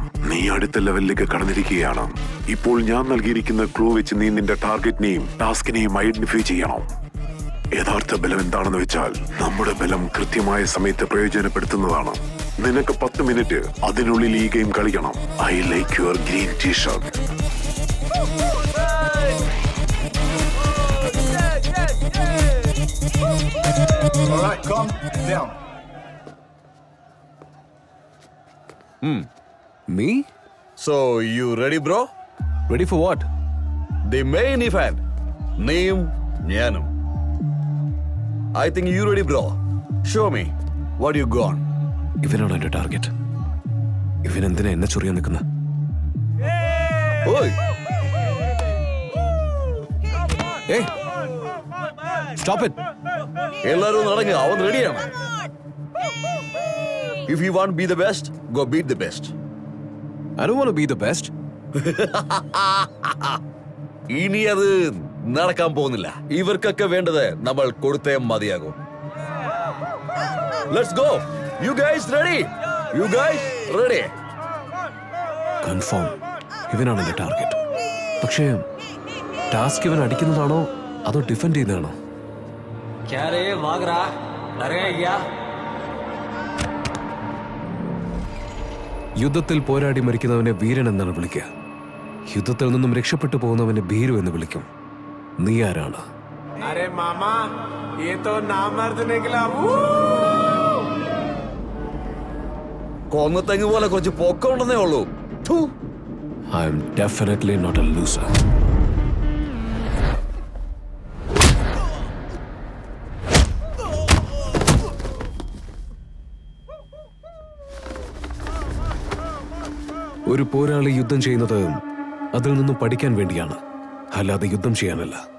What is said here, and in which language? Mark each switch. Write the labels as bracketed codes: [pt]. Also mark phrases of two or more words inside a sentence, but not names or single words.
[ml] നീ അടുത്ത ലെവലിലേക്ക് കടന്നിരിക്കുകയാണ്. ഇപ്പോൾ ഞാൻ നൽകിയിരിക്കുന്ന ക്ലൂ വെച്ച് നീ നിന്റെ ടാർഗറ്റിനെയും ടാസ്കിനെയും ഐഡന്റിഫൈ ചെയ്യണം. യഥാർത്ഥ ബലം എന്താണെന്ന് വെച്ചാൽ നമ്മുടെ ബലം കൃത്യമായ സമയത്ത് പ്രയോജനപ്പെടുത്തുന്നതാണ്. നിനക്ക് 10 മിനിറ്റ് അതിനുള്ളിൽ ഈ ഗെയിം കളിക്കണം. [en] I like your green T-shirt. Alright, calm down. Me? So, you ready, bro? Ready for what? The main event. Neem Nyanum. I think you ready, bro. Show me what you got. [ml] ഇവനാണ് എന്റെ ടാർഗറ്റ്. ഇവൻ എന്തിനാ എന്നെ ചൊറിയാൻ നിൽക്കുന്ന? [en] Oi! Hey! Stop it! [ml] എല്ലാരും നടങ്ങ്, അവൻ റെഡിയാണ്. [en] If you want to be the best, go beat the best. I don't want to be the best. [ml] ഇനി അത് നടക്കാൻ പോകുന്നില്ല. ഇവർക്കൊക്കെ വേണ്ടത് നമ്മൾ കൊടുത്തേ മതിയാകും. [en] Let's go. You guys ready? You guys ready? [ml] കൺഫേം ഇവനാണ് എന്റെ ടാർഗറ്റ്. പക്ഷേ ടാസ്ക് ഇവൻ അടിക്കുന്നതാണോ അതോ ഡിഫെൻഡ് ചെയ്യുന്നതാണോ? [hi] क्या रे भाग रहा? डर गया क्या? [ml] യുദ്ധത്തിൽ പോരാടി മരിക്കുന്നവനെ വീരൻ എന്നാണ് വിളിക്കുക. യുദ്ധത്തിൽ നിന്നും രക്ഷപ്പെട്ടു പോകുന്നവനെ ഭീരു എന്ന് വിളിക്കും. നീ ആരാണ്? [hi] अरे मामा ये तो नामर्द निकला. [ml] കൊന്ന തെങ്ങ് പോലെ കുറച്ച് പൊക്കമുണ്ടെന്നേ ഉള്ളൂ. [en] I am definitely not a loser. [ml] ഒരു പോരാളി യുദ്ധം ചെയ്യുന്നത് അതിൽ നിന്നും പഠിക്കാൻ വേണ്ടിയാണ്, അല്ലാതെ യുദ്ധം ചെയ്യാനല്ല.